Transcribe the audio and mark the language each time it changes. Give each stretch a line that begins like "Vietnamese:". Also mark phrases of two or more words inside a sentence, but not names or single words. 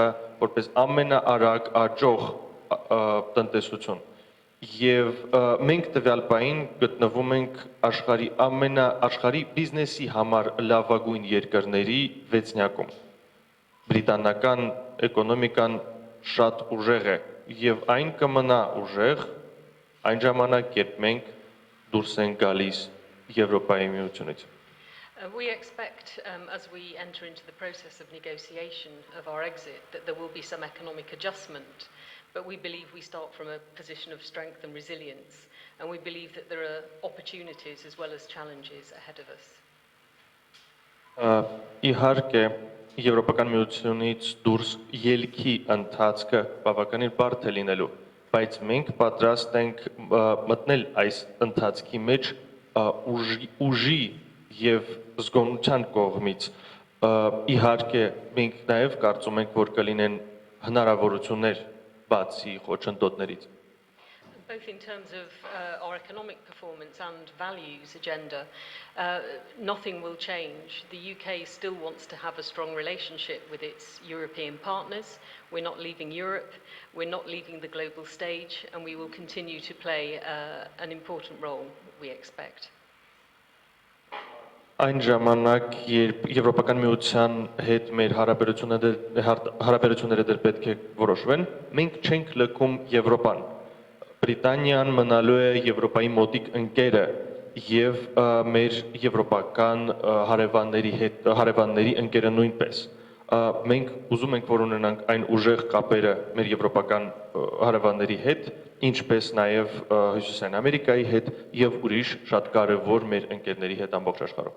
Armenian: որպես ամենաարագ աճող տնտեսություն։ Եվ մենք տվյալ պահին գտնվում ենք աշխարհի բիզնեսի համար լավագույն երկրների 6-յակում։ Բրիտանական էկոնոմիկան շատ ուժեղ է եւ այն կմնա ուժեղ այն ժամանակ, երբ մենք դուրս ենք գալիս Եվրոպայի միությունից։
English: We expect, as we enter into the process of negotiation of our exit, that there will be some economic adjustment. But we believe we start from a position of strength and resilience, and we believe that there are opportunities as well as challenges ahead of us.
Armenian: Իհարկե, Եվրոպական միությունից դուրս ելքի ընթացքը բավականին բարդ է լինելու, բայց մենք պատրաստ ենք մտնել այս ընթացքի մեջ ուժի եւ զգոնության կողմից։ Իհարկե, մենք նաեւ կարծում ենք, որ կլինեն հնարավորություններ բացի խոչընդոտներից։
English: Both in terms of our economic performance and values agenda, nothing will change. The UK still wants to have a strong relationship with its European partners. We're not leaving Europe, we're not leaving the global stage, and we will continue to play an important role, we expect.
Armenian: Այն ժամանակ, երբ Եվրոպական միության հետ մեր հարաբերությունները դեռ պետք է որոշվեն, մենք չենք լքում Եվրոպան։ Բրիտանիան մնալու է Եվրոպայի մոտիկ ընկերը եւ մեր եվրոպական հարևանների ընկերը նույնպես։ Մենք ուզում ենք, որ ունենանք այն ուժեղ կապերը մեր եվրոպական հարևանների հետ, ինչպես նաեւ Հյուսիսային Ամերիկայի հետ եւ ուրիշ շատ կարեւոր մեր ընկերների հետ ամբողջ աշխարհում։